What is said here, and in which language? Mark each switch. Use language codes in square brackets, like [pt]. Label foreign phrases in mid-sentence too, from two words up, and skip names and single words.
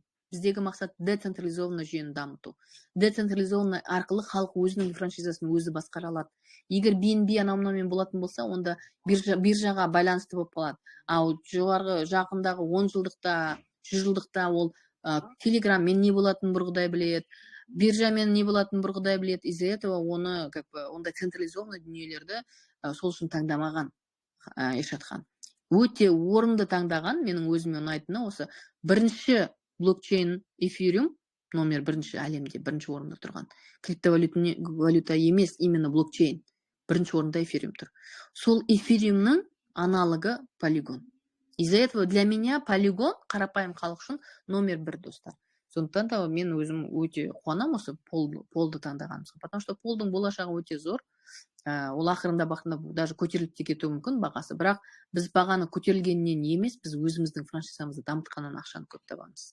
[kk] Біздегі мақсат децентрализованный жүйені дамыту. Децентрализованный арқылы халық өзінің франшизасын өзі басқара алады. Егер BNB анау-мынаумен болатын болса, онда биржаға байланысты болып қалады. Ал жоғарғы жақындағы 10 жылдықта, 100 жылдықта ол Телеграммен не болатын бір Құдай біледі, биржамен не болатын бір Құдай біледі. [ru] Из-за этого [kk] оны ондай централизованный дүниелерді сол үшін таңдамаған Ершатхан. Өте орынды таңдаған, менің өзіме ұнайтыны осы бірінші блокчейн эфириум номер бірінші әлемде, бірінші орында тұрған. Криптовалюта емес, именно блокчейн. Бірінші орында эфириум тұр. Сол эфириумның аналогы полигон. [ru] Из-за этого для меня [kk] полигон қарапайым халық үшін номер 1, достар. Сондықтан да мен өзім өте қуанам осы полды таңдағанымызға. [ru] Потому что [kk] полдың болашағы өте зор. Ол ақырында бақында даже көтеріліп те кетуі мүмкін бағасы. Бірақ біз бағаны көтерілгеннен емес, біз өзіміздің франшизамызды дамытқаннан ақшаны көп табамыз.